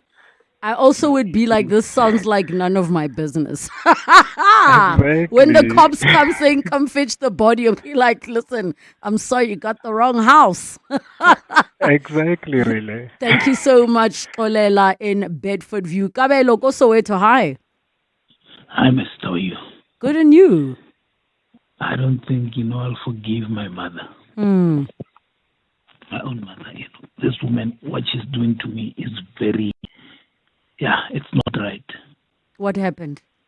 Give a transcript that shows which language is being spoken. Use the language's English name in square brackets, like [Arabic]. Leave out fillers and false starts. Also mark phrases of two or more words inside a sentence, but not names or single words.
[English] I also would be like, this sounds like none of my business. Exactly. When the cops come saying, come fetch the body, I'll be like, listen, I'm sorry, you got the wrong house. Exactly, really. Thank you so much, Olela in Bedford View. Kabelo, go Soweto, hi. Hi, Mr. How are you? Good, and you? I don't think, I'll forgive my mother. My own mother, This woman, what she's doing to me is very... Yeah, it's not right. What happened?